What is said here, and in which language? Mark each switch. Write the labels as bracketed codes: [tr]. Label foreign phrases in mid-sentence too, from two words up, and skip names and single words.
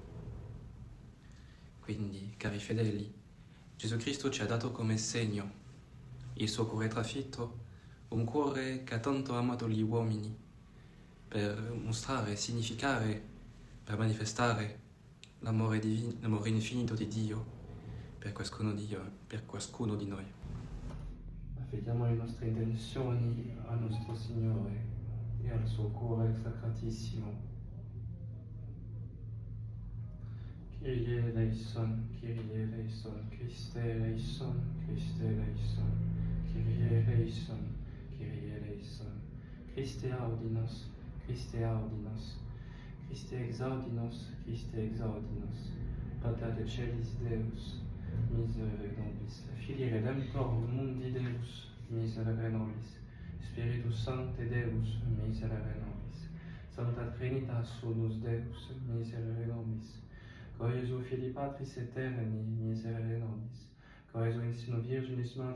[it] Quindi, cari fedeli, Gesù Cristo ci ha dato come segno il suo cuore trafitto, un cuore che ha tanto amato gli uomini, per mostrare, significare, per manifestare l'amore infinito di Dio per ciascuno di noi. Affidiamo le nostre intenzioni al nostro Signore e al suo cuore sacratissimo. [la] Kyrie eleison, Kyrie eleison, Christe eleison, Christe eleison, Kyrie eleison, Kyrie eleison, Christe audinos, Christe audinos, Christe exaudinos, Christe exaudinos, Pater de celis Deus, miserere nobis, Filii Redemptor mundi Deus, miserere nobis, Spiritus Sancte Deus, miserere nobis, Sancta Trinitas unus Deus, miserere nobis, Cor Jesu Filii Patris Eterni, miserere nobis, Cor Jesu in sino Virginis Matris